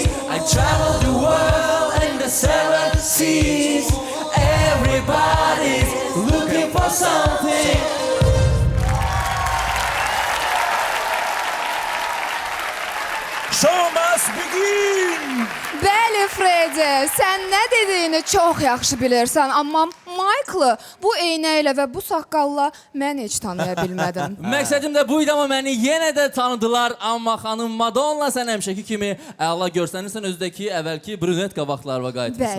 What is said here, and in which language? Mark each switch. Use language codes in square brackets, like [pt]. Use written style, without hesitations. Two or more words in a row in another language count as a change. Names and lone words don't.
[en] I travel the world in the seven seas. Everybody's looking for something. Show must begin! [az] Bəli, Fredi, sən nə dediyini çox yaxşı bilirsən, amma Michael-ı bu eynəklə və bu saqqalla mən heç tanıya bilmədim. Məqsədim də bu idi, amma məni yenə də tanıdılar. Amma xanım Madonna, sən həmişəki kimi əla görsənirsən, özdəki əvvəlki brünet qabaqlarına qayıtırsan.